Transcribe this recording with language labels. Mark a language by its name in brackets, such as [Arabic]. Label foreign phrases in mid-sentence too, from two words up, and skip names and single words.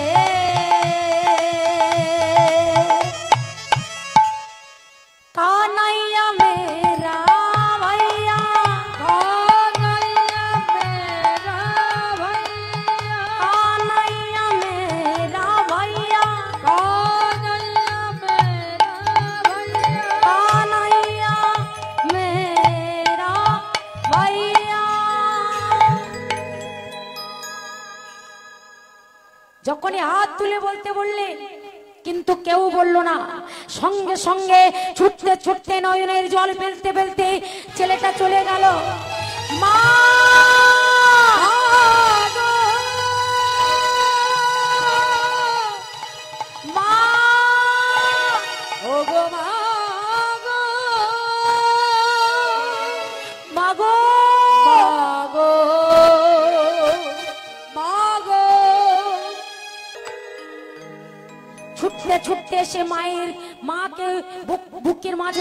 [Hindi] कान्हैया मेरा भैया कान्हैया मेरा भैया कान्हैया मेरा भैया कान्हैया मेरा भैया [Bangla] যখনই হাত তুলে বলতে বললে কিন্তু কেউ বলল না সঙ্গে সঙ্গে ছুটতে ছুটতে নয়নের জল ফেলতে ফেলতে ছেলেটা চলে গেল মা মা ওগো মা গো মা গো ছুটতে ছুটতে এসে মাকে বুকের মাঝে